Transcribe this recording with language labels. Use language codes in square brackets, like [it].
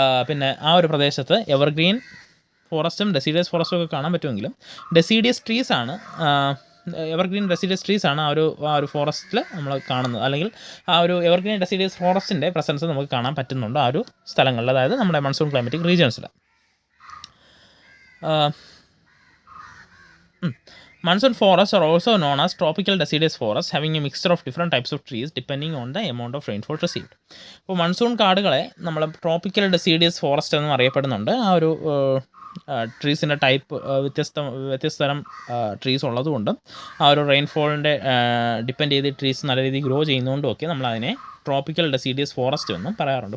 [ml] പിന്നെ ആ ഒരു പ്രദേശത്ത് എവർഗ്രീൻ ഫോറസ്റ്റും ഡെസിഡിയസ് ഫോറസ്റ്റും ഒക്കെ കാണാൻ പറ്റുമെങ്കിലും ഡെസിഡിയസ് ട്രീസാണ് എവർഗ്രീൻ ഡെസിഡിയസ് ട്രീസാണ് ആ ഒരു ഫോറസ്റ്റിൽ നമ്മൾ കാണുന്നത്, അല്ലെങ്കിൽ ആ ഒരു എവർഗ്രീൻ ഡെസിഡിയസ് ഫോറസ്റ്റിൻ്റെ പ്രസൻസ് നമുക്ക് കാണാൻ പറ്റുന്നുണ്ട് ആ ഒരു സ്ഥലങ്ങളിൽ, അതായത് നമ്മുടെ monsoon climatic റീജിയൻസിൽ. [en] Monsoon forests are also known as tropical deciduous forests, having a mixture of different types of trees depending on the amount of rainfall received. [ml] അപ്പോൾ മൺസൂൺ കാടുകളെ നമ്മൾ ട്രോപ്പിക്കൽ ഡെസിഡിയസ് ഫോറസ്റ്റ് എന്നും അറിയപ്പെടുന്നുണ്ട്. ആ ഒരു ട്രീസിൻ്റെ ടൈപ്പ് വ്യത്യസ്തതരം trees ഉള്ളതുകൊണ്ടും ആ ഒരു റെയിൻഫോളിൻ്റെ depend ചെയ്ത് ട്രീസ് നല്ല രീതിയിൽ ഗ്രോ ചെയ്യുന്നതുകൊണ്ടും ഒക്കെ നമ്മളതിനെ ട്രോപ്പിക്കൽ ഡെസിഡിയസ് ഫോറസ്റ്റ് എന്നും പറയാറുണ്ട്.